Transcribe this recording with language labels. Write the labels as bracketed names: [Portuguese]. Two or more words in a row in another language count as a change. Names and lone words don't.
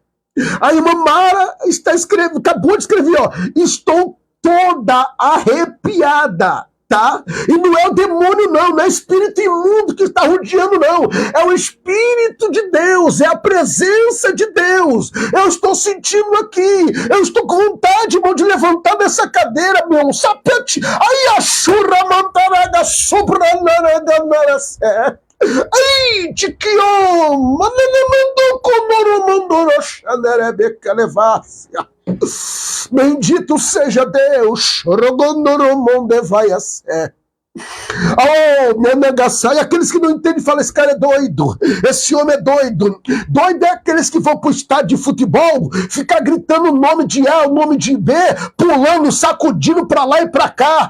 [Portuguese] A irmã Mara está escrevendo, acabou de escrever, ó, estou toda arrepiada. Tá? E não é o demônio não é espírito imundo que está rodeando não, é o Espírito de Deus, é a presença de Deus. Eu estou sentindo aqui, eu estou com vontade, irmão, de levantar dessa cadeira, meu, sapete, aí a churra mantaraga sobranaraga naracé. Ai, tiquion, mandou conoro mandoro xanerebeca levácia. Bendito seja Deus. Oh, Menegassai, aqueles que não entendem falam, esse cara é doido, esse homem é doido. Doido é aqueles que vão pro estádio de futebol, ficar gritando o nome de A, o nome de B, pulando, sacudindo pra lá e pra cá.